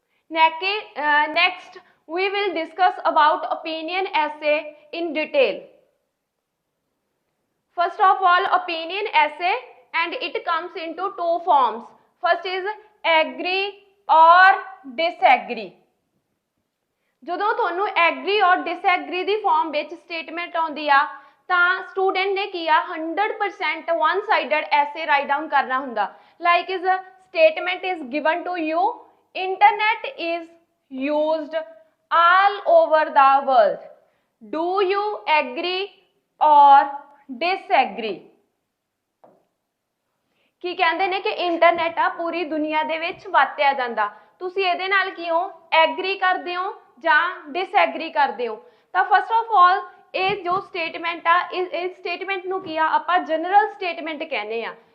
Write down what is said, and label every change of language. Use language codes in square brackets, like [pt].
[en] Next we will discuss about opinion essay in detail. First of all, opinion essay, and it comes into 2 forms. First is agree or disagree. [pa] ਜਦੋਂ ਤੁਹਾਨੂੰ agri ਔਰ disagree ਦੀ farm ਵਿੱਚ statement ਆਉਂਦੀ ਆ ਤਾਂ student ਨੇ ਕੀ ਆ [en] 100% one sided essay write down [pa] ਕਰਨਾ ਹੁੰਦਾ। [en] Like is statement is given to you, internet is used all over the world. Do you agree or disagree? [pa] ਕੀ ਕਹਿੰਦੇ ਨੇ ਕਿ ਇੰਟਰਨੈਟ ਆ ਪੂਰੀ ਦੁਨੀਆ ਦੇ ਵਿੱਚ ਵਰਤਿਆ ਜਾਂਦਾ, ਤੁਸੀਂ ਇਹਦੇ ਨਾਲ ਕਿਉਂ ਐਗਰੀ ਕਰਦੇ ਹੋ ਜਾਂ ਡਿਸਐਗਰੀ ਕਰਦੇ ਹੋ? ਤਾਂ ਫਸਟ ਆਫ ਆਲ ਇਹ ਜੋ ਸਟੇਟਮੈਂਟ ਆ ਇਸ ਸਟੇਟਮੈਂਟ ਨੂੰ ਕੀ ਆ ਆਪਾਂ ਜਨਰਲ ਸਟੇਟਮੈਂਟ ਕਹਿੰਦੇ ਆ।